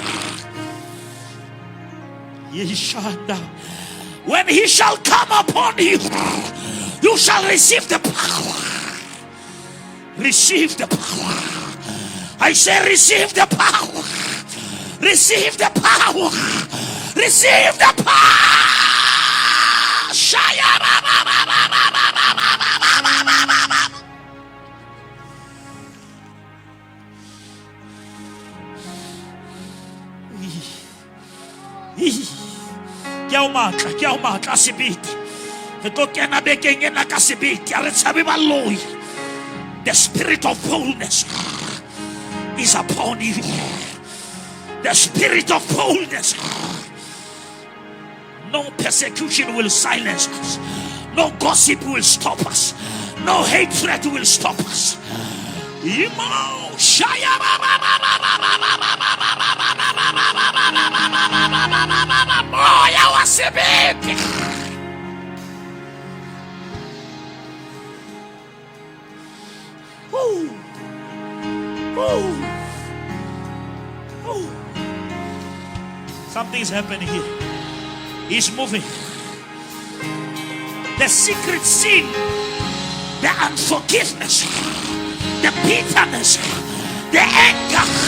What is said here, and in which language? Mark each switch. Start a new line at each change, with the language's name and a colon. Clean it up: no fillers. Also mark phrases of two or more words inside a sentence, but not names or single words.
English: When he shall come upon you, you shall receive the power. Receive the power. I say receive the power. Receive the power. Receive the power.
Southern Sotho: Ke o matla sebete re tlo kena bekeng ena ka sebete a re tshabe baloi.
English: The spirit of boldness is upon you. The spirit of boldness. No persecution will silence us. No gossip will stop us. No hatred will stop us.
Southern Sotho: Moya wa sebete.
English: Something is happening here. He's moving. The secret sin, the unforgiveness, the bitterness, the anger.